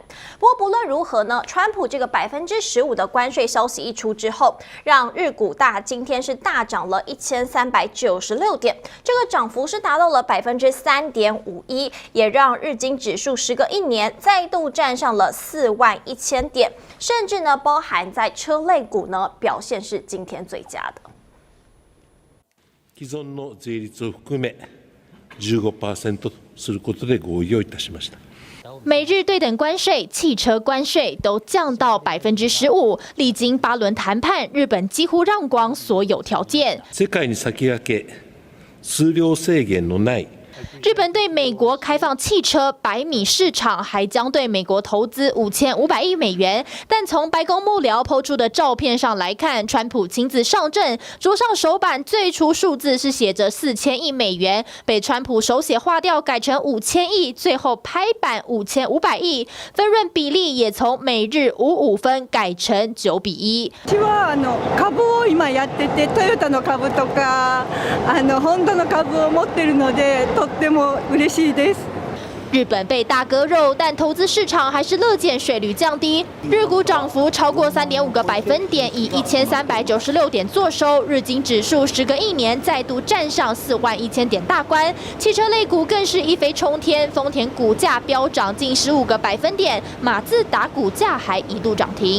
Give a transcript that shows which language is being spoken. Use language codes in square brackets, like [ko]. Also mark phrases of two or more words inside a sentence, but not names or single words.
[zh] 不过不论如何呢，川普这个15%的关税消息一出之后，让日股今天是大涨了1396点，这个涨幅是达到了3.51%，也让日经指数时隔1年再度站上了41000点，甚至呢，包含在车类股呢表现是今天最佳的。 [ja] 既存の税率を含め 15% することで合意をいたしました。 [zh] 美日对等关税、汽车关税都降到15%，历经8轮谈判，日本几乎让光所有条件。 [ja] 世界に先駆け、数量制限のない。 [zh] 日本对美国开放汽车100米市场，还将对美国投资5500亿美元。但从白宫幕僚抛出的照片上来看，川普亲自上阵，桌上手板最初数字是写着4000亿美元，被川普手写划掉改成5000亿，最后拍板5500亿，分润比例也从每日55分改成9比1。 [ja] 私は株を今やってて、トヨタの株とかホンダの株を持ってるので。とっても嬉しいです。 [zh] 日本被大割肉，但投资市场还是乐见税率降低。日股涨幅超过3.5个百分点，以1396点作收。日经指数时隔1年再度站上41000点大关。汽车类股更是一飞冲天，丰田股价飙涨近15个百分点，马自达股价还一度涨停。